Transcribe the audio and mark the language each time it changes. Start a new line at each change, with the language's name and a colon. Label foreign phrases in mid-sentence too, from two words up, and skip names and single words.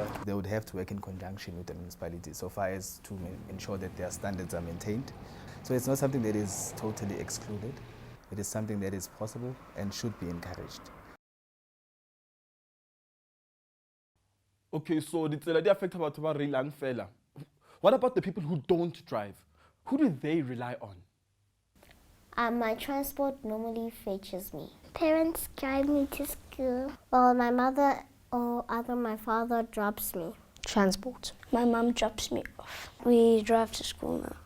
English: They would have to work in conjunction with the municipality so far as to ensure that their standards are maintained. So it's not something that is totally excluded. It is something that is possible and should be encouraged. Okay, so
Tswana: ditsela di affect batho ba relang fela.
English: What about the people who don't drive? Who do they rely on? My transport normally fetches me. Parents drive me to school. Well, my mother or either my father drops me. Transport. My mum drops me off. We drive to school now.